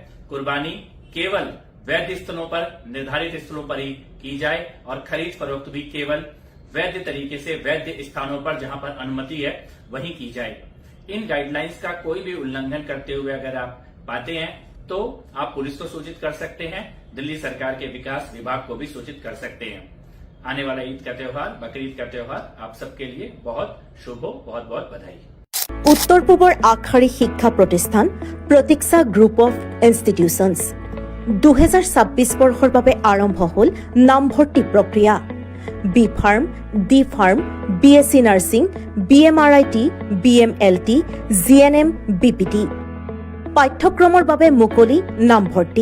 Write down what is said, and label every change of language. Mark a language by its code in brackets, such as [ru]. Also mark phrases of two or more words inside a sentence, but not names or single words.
[hi] कुर्बानी केवल वैध स्थलों पर, निर्धारित स्थलों पर ही की जाए और खरीद फरोख्त भी केवल वैध तरीके से, वैध स्थानों पर जहां पर अनुमति है वहीं की जाए। इन गाइडलाइंस का कोई भी उल्लंघन करते हुए अगर आप पाते हैं तो आप पुलिस को सूचित कर सकते हैं, दिल्ली सरकार के विकास विभाग को भी सूचित कर सकते हैं। आने वाला ईद का त्योहार, बकरीद का त्योहार आप सबके लिए बहुत शुभ हो, बहुत बहुत बधाई। [as] উত্তৰ পূবৰ আগশাৰী শিক্ষা প্ৰতিষ্ঠান প্ৰতীক্ষা গ্ৰুপ অফ ইনষ্টিটিউচনছ 2026 বৰ্ষৰ বাবে আৰম্ভ হ'ল নামভৰ্তি প্ৰক্ৰিয়া। বি ফাৰ্ম, ডি ফাৰ্ম, BSc নাৰ্ছিং, BMRIT, BMLT, GNM, BPT পাঠ্যক্ৰমৰ বাবে মুকলি নামভৰ্তি।